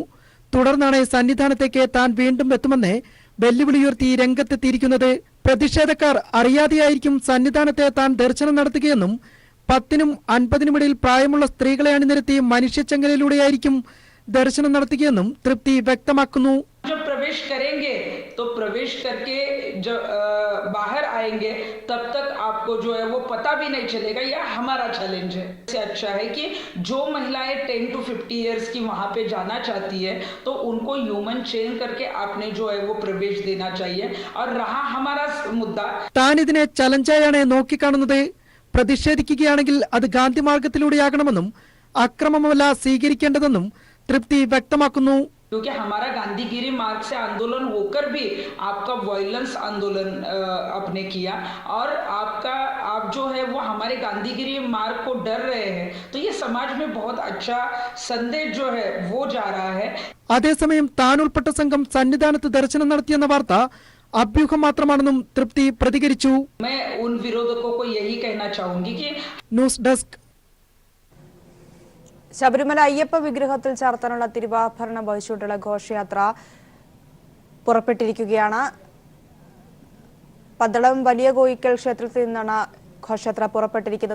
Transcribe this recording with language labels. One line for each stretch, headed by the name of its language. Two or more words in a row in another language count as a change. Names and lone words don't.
Malayalam: തുടർന്നാണ് സന്നിധാനത്തേക്ക് താൻ വീണ്ടും എത്തുമെന്ന് വെല്ലുവിളിയുയർത്തി രംഗത്തെത്തിയിരിക്കുന്നത്. പ്രതിഷേധക്കാർ അറിയാതെയായിരിക്കും സന്നിധാനത്തെ താൻ ദർശനം നടത്തുകയെന്നും 10നും 50നും ഇടയിൽ പ്രായമുള്ള സ്ത്രീകളെ അണിനിരത്തി മനുഷ്യച്ചങ്ങലയിലൂടെയായിരിക്കും ദർശനം നടത്തുകയെന്നും തൃപ്തി വ്യക്തമാക്കുന്നു.
Hindi: जब प्रवेश करेंगे तो प्रवेश करके जब बाहर आएंगे तब तक आपको जो है वो पता भी नहीं चलेगा. यह हमारा चैलेंज है. इससे अच्छा है कि जो महिलाएं
English: 10 to 50 years
Hindi: की वहां पे जाना चाहती है तो उनको
English: human chain
Hindi: करके आपने जो है वो प्रवेश देना चाहिए. और रहा हमारा मुद्दा,
Malayalam: താൻ ഇതിനെ ചലഞ്ചായാണ് നോക്കിക്കാണുന്നത്. പ്രതിഷേധിക്കുകയാണെങ്കിൽ അത് ഗാന്ധി മാർഗത്തിലൂടെയാകണമെന്നും അക്രമമല്ല സ്വീകരിക്കേണ്ടതെന്നും തൃപ്തി വ്യക്തമാക്കുന്നു.
Hindi: क्योंकि हमारा गांधीगिरी मार्ग से आंदोलन होकर भी आपका वायलेंस आंदोलन आपने किया और आप जो है वो हमारे गांधीगिरी मार्ग को डर रहे हैं. तो ये समाज में बहुत अच्छा संदेश जो है वो जा रहा है.
Malayalam: അതേസമയം താൻ ഉൾപ്പെട്ട സംഘം സന്നിധാനത്ത് ദർശനം നടത്തിയെന്ന വാർത്ത അഭ്യൂഹം മാത്രമാണെന്നും തൃപ്തി പ്രതികരിച്ചു.
Hindi: मैं उन विरोधकों को यही कहना चाहूंगी कि
English: News desk.
Malayalam: ശബരിമല അയ്യപ്പ വിഗ്രഹത്തിൽ ചാർത്താനുള്ള തിരുവാഭരണം വഹിച്ചുകൊണ്ടുള്ള ഘോഷയാത്ര പുറപ്പെട്ടിരിക്കുകയാണ്. പന്തളം വലിയ കോയിക്കൽ ക്ഷേത്രത്തിൽ നിന്നാണ് ഘോഷയാത്ര പുറപ്പെട്ടിരിക്കുന്നത്.